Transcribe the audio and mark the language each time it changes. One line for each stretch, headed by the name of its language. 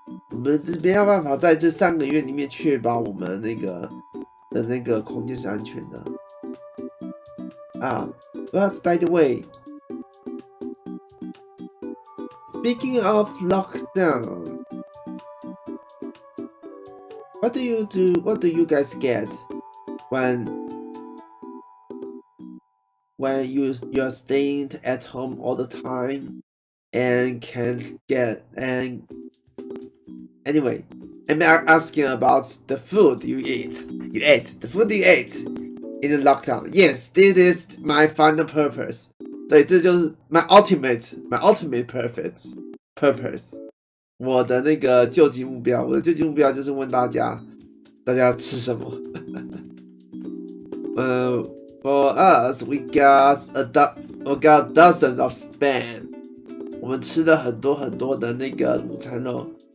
Chinese: 我们没有办法在这3个月里面确保我们那个空间是安全的。
English: But by the way, speaking of lockdown, what do you guys get when you're staying at home all the time and can't get anyway, I'm asking about the food you ate. The food you ate in the lockdown. Yes, this is my final purpose.
Chinese: 对，这就是
English: my ultimate purpose.
Chinese: 我的那个究极目标就是问大家吃什么。
English: For us, we got dozens of spam.
Chinese: 我们吃了很多的那个午餐肉。